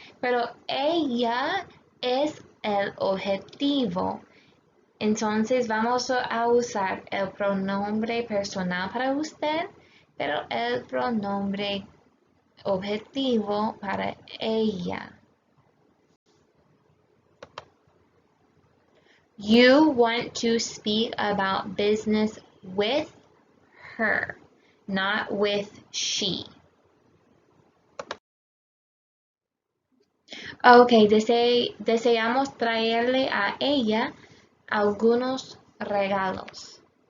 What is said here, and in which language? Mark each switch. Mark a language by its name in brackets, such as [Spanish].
[Spanish] Pero ella es el objetivo. Entonces vamos a usar el pronombre personal para usted, pero el pronombre objetivo para ella. [English] You want to speak about business with her, not with she. [Spanish] Ok, deseamos traerle a ella algunos regalos.